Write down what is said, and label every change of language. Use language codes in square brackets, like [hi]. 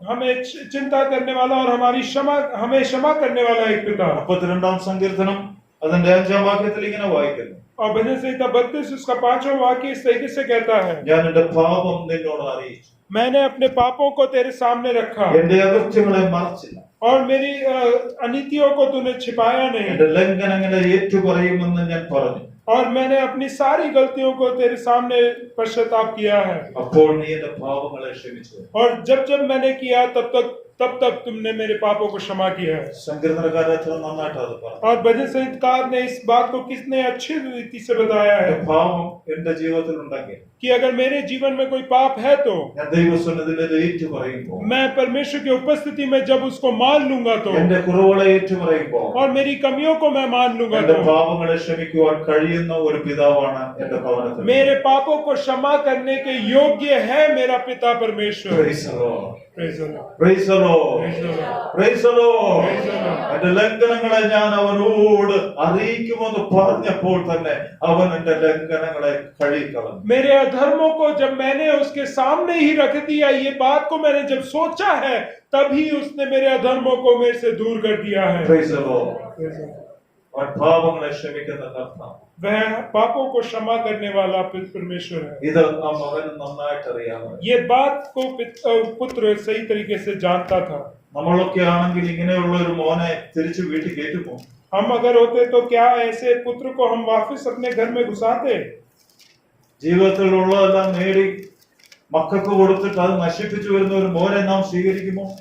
[hi] हमें चिंता करने वाला और हमें क्षमा करने वाला एक पिता। [ml] 32 സങ്കീർത്തനം അതിന്റെ 5-ാം വാക്യത്തിൽ ഇങ്ങനെ വായിക്കുന്നു, [hi] और भजन संहिता 32 उसका 5वां वाक्य इस तरीके से कहता है, [ml] ഞാൻ എന്റെ പാപം നിന്നോട് അറിയിച്ചു, [hi] मैंने अपने पापों को तेरे सामने रखा [ml] എന്റെ അകൃത്യങ്ങളെ മറച്ചില്ല, [hi] और मेरी अनीतियों को तूने छिपाया नहीं, [ml] എന്റെ ലംഘനങ്ങളെ ഏറ്റുപറയുമെന്ന് ഞാൻ പറഞ്ഞു. [hi] और मैंने अपनी सारी गलतियों को तेरे सामने पश्चाताप किया है। [ml] അപ്പോൾ നീ എന്റെ പാപങ്ങളെ ക്ഷമിച്ചു. [hi] और जब जब मैंने किया तब तक तुमने मेरे पापों को क्षमा किया है। [ml] സങ്കീർത്തനക്കാരൻ എത്ര നന്നായിട്ട് അത് പറഞ്ഞു. [hi] और भजन संहिताकार ने इस बात को कितने अच्छी रीति से बताया है [ml] എന്റെ പാപം എന്റെ ജീവിതത്തിൽ ഉണ്ടെങ്കിൽ [hi] कि अगर मेरे जीवन में कोई पाप है तो [ml] ഞാൻ ദൈവസന്നിധിയിൽ ഏറ്റുപറയുമ്പോൾ, [hi] मैं परमेश्वर की उपस्थिति में जब उसको मान लूंगा तो, [ml] എന്റെ കുറവുകളെ ഏറ്റുപറയുമ്പോൾ, [hi] और मेरी कमियों को मैं मान लूंगा [ml] എന്റെ [hi] तो, [ml] പാപങ്ങളെ ക്ഷമിക്കുവാൻ കഴിയുന്ന ഒരു പിതാവാണ് എന്റെ ഭവനത്തിൽ. [hi] मेरे पापों को क्षमा करने के योग्य है मेरा पिता परमेश्वर। [en] Praise the Lord. Praise the Lord. Praise the Lord. Praise the Lord. Praise the Lord. Praise the Lord. [ml] എന്റെ ലംഘനങ്ങളെ ഞാൻ അവനോട് അറിയിക്കുമെന്ന് പറഞ്ഞപ്പോൾ തന്നെ അവൻ എന്റെ ലംഘനങ്ങളെ കഴുകിക്കളഞ്ഞു. [hi] मेरे अधर्मों को जब मैंने उसके सामने ही रख दिया, ये बात को मैंने जब सोचा है, तभी उसने मेरे अधर्मों को मेरे से दूर कर दिया है। [en] Praise the Lord. Praise the Lord. [ml] അവൻ പാപങ്ങളെ ക്ഷമിക്കുന്ന കർത്താവ്. [hi] वह पापों को क्षमा करने वाला परमेश्वर है। [ml] ഇത് ആ മകന് നന്നായിട്ട് അറിയാമോ? [hi] ये बात को पुत्र सही तरीके से जानता था। [ml] നമ്മളൊക്കെ ആണെങ്കിൽ ഇങ്ങനെയുള്ള ഒരു മോനെ തിരിച്ചു വീട്ടിൽ കയറ്റുമോ? [hi] हम अगर होते तो क्या ऐसे पुत्र को हम वापस अपने घर में घुसाते? [ml] ജീവിതത്തിലുള്ളതെല്ലാം നേടി മക്കൾക്ക് കൊടുത്തിട്ട് അത് നശിപ്പിച്ചു വരുന്ന ഒരു മോനെ നാം സ്വീകരിക്കുമോ?